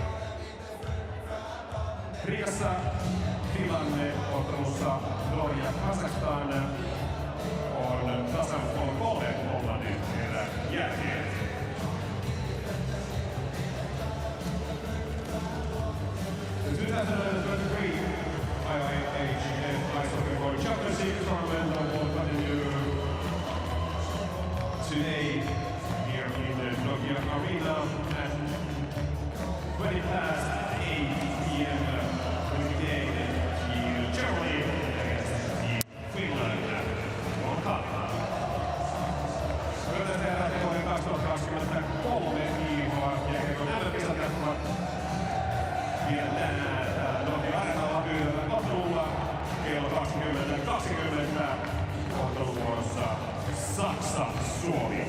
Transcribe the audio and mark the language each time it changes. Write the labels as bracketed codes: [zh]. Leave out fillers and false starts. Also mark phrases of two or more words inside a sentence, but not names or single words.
[fi] Rigassa tilanne ottelussa Norja-Kazakhstan on tasan 3-3 nyt erän jälkeen. [en] The 2023 IIHF Ice Hockey World Championship Tournament will continue today here in the Nokia Arena at 20 past 8 p.m. with the game in Germany against Finland on Cup. [fi] Hyvät herrat, vuoden 2023 IIHF-jääkiekon MM-kisat jatkuvat vielä tänään Nokia Arenalla yhdellä ottelulla kello 20:20 otteluvuorossa Saksa-Suomi.